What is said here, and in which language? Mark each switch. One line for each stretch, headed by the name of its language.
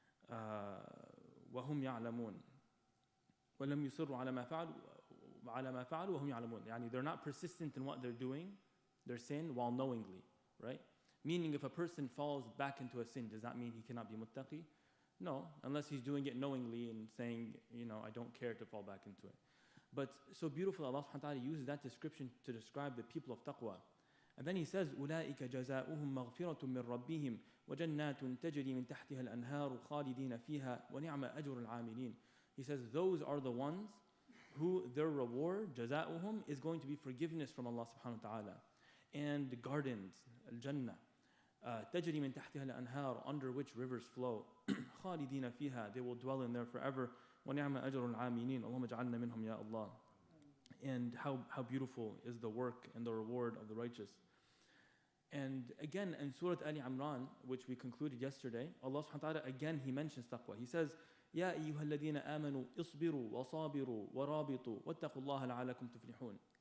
Arabic: وَهُمْ يَعْلَمُونَ وَلَمْ يُصِرُّوا عَلَى مَا فَعَلُوا وَهُمْ يَعْلَمُونَ.
English: They're not persistent in what they're doing, their sin, while knowingly, right? Meaning if a person falls back into a sin, does that mean he cannot be muttaqi? No, unless he's doing it knowingly and saying, I don't care to fall back into it. But so beautiful, Allah subhanahu wa ta'ala uses that description to describe the people of taqwa. And then He says,
Arabic: أُولَٰئِكَ جَزَاؤُهُمْ مَغْفِرَةٌ مِّن رَبِّهِمْ وَجَنَّاتٌ تَجْرِي مِن تَحْتِهَا الْأَنْهَارُ خَالِدِينَ فِيهَا وَنِعْمَ أَجْرُ الْعَامِلِينَ.
English: He says, those are the ones who their reward, جزاؤهم, is going to be forgiveness from Allah subhanahu wa ta'ala. And the gardens, al-Jannah,
Arabic: تجري من تحتها الأنهار,
English: under which rivers flow.
Arabic: خالدين فيها,
English: they will dwell in there forever.
Arabic: ونعم أجر العاملين, اللهم اجعلنا منهم يا Allah.
English: And how beautiful is the work and the reward of the righteous. And again, in Surah Ali Imran, which we concluded yesterday, Allah subhanahu wa ta'ala, again, He mentions taqwa.
Arabic: He says, يَا أَيُّهَا الَّذِينَ آمَنُوا اصْبِرُوا وَصَابِرُوا وَرَابِطُوا وَاتَّقُوا اللَّهَ لَعَلَّكُمْ تُفْلِحُونَ.